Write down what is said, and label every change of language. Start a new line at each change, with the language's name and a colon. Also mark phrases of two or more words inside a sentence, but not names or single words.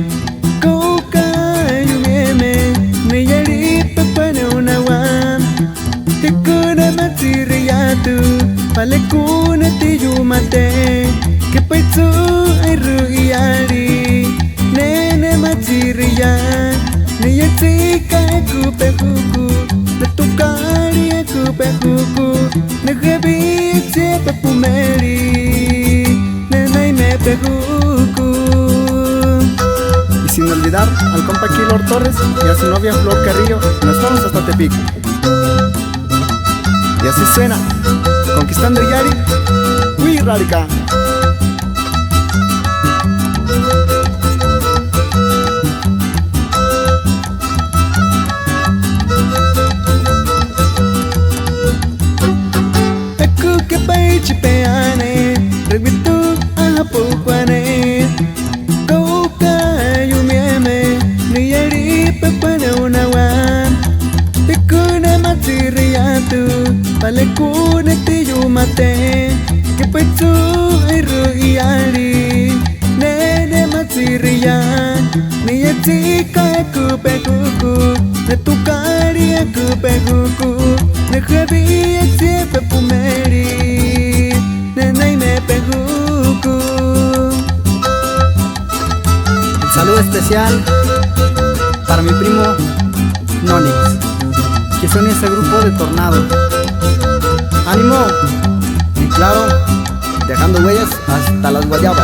Huichol: palekuna tiyumate que paitsu ay rugiari nene matsiriya neyatsika kupehuku netukari kupehuku negebi tsepa pumeri nenay mepehuku.
Spanish: Y sin olvidar al compa Kilor Torres y a su novia Flor Carrillo, nos vamos hasta Tepic. Y así suena, Conquistando Yari, muy radical.
Huichol: Aku que paichipeane, reguitu ahapukwane, kauka yumieme, niyari pepane unawan, tekuna matsiriatu, palekuna tiyumate, que paitsu ay rugiari, nene matsiriyan, niyatsika kupehuku, netukari kupehuku, nejabi atsiepe pumeri, nenay mepehuku.
Spanish: Un saludo especial para mi primo Nonix, Que son ese grupo de Tornado. ánimo, y claro, dejando huellas hasta las guayabas.